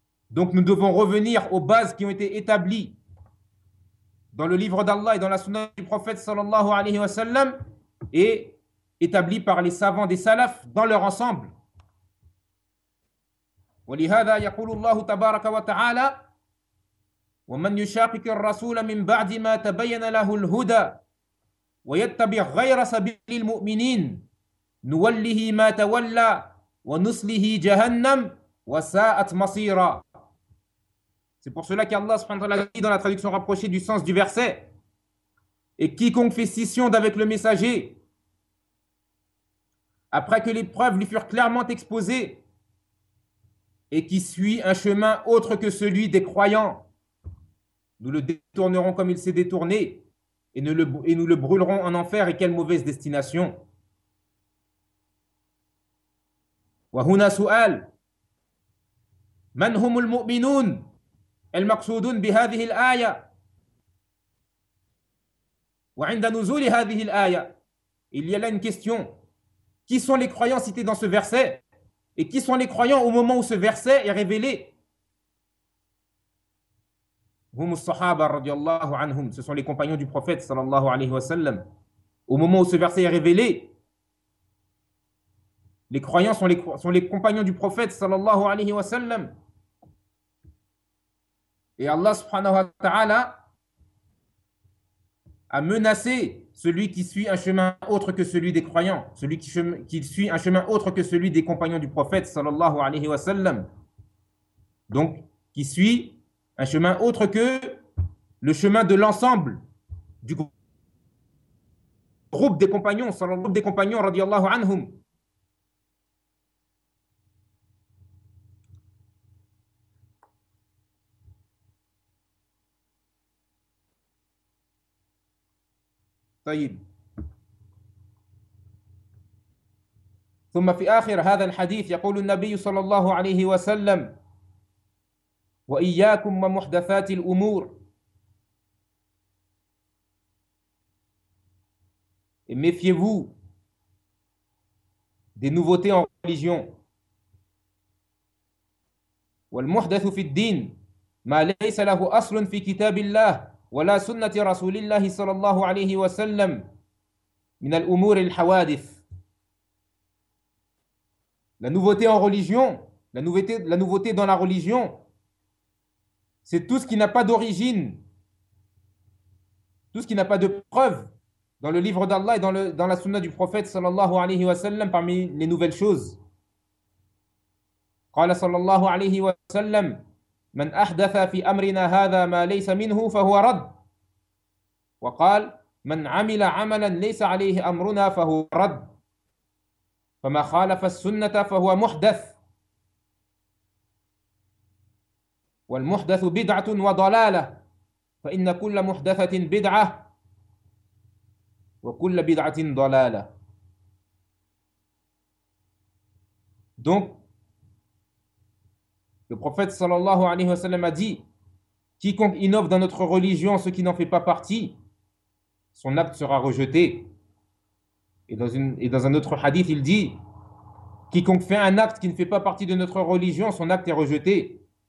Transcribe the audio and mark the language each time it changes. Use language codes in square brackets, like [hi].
[fr] Donc nous devons revenir aux bases qui ont été établies dans le livre d'Allah et dans la sunna du prophète sallallahu alayhi wa sallam et établi par les savants des salafs dans leur ensemble. [ar] ولهذا يقول الله تبارك وتعالى ومن يشاقق الرسول من بعد ما تبين له الهدى ويتبع غير سبيل المؤمنين نوله ما تولى ونصله جهنم وساءت مصيرا. [fr] C'est pour cela qu'Allah subhanahu wa ta'ala dit dans la traduction rapprochée du sens du verset: et quiconque fait scission d'avec le messager après que les preuves lui furent clairement exposées et qui suit un chemin autre que celui des croyants, nous le détournerons comme il s'est détourné et nous le brûlerons en enfer, et quelle mauvaise destination. [ar] وهنا سؤال: من هم المؤمنون المقصودون بهذه الآية وعند نزول هذه الآية؟ [fr] Il y a là une question: qui sont les croyants cités dans ce verset et qui sont les croyants au moment où ce verset est révélé? [ar] هم الصحابة رضي الله عنهم, [fr] ce sont les compagnons du prophète صلى الله عليه وسلم. Au moment où ce verset est révélé, les croyants sont les compagnons du prophète sallallahu alayhi wa sallam. Et Allah subhanahu wa ta'ala a menacé celui qui suit un chemin autre que celui des croyants, celui qui suit un chemin autre que celui des compagnons du prophète sallallahu alayhi wa sallam. Donc qui suit un chemin autre que le chemin de l'ensemble du groupe des compagnons radiyallahu anhum. [ar] طيب، ثم في آخر هذا الحديث يقول النبي صلى الله عليه وسلم: وإياكم ومحدثات الأمور. [fr] Méfiez-vous des nouveautés en religion. [ar] والمحدث في الدين ما ليس له أصل في كتاب الله ولا سنة رسول الله صلى الله عليه وسلم من الأمور الحوادث. [fr] La nouveauté en religion, la nouveauté dans la religion, c'est tout ce qui n'a pas d'origine, tout ce qui n'a pas de preuve dans le livre d'Allah et dans la sunna du prophète sallallahu alayhi wa sallam parmi les nouvelles choses. [ar] قال صلى الله عليه وسلم: من أحدث في أمرنا هذا ما ليس منه فهو رد. وقال: من عمل عملا ليس عليه أمرنا فهو رد. فما خالف السنة فهو محدث، والمحدث بدعة وضلالة، فإن كل محدثة بدعة وكل بدعة ضلالة. [fr] Donc, le prophète sallallahu alayhi wa sallam a dit: quiconque innove dans notre religion ce qui n'en fait pas partie, son acte sera rejeté. Et dans un autre hadith, il dit: quiconque fait un acte qui ne fait pas partie de notre religion, son acte est rejeté.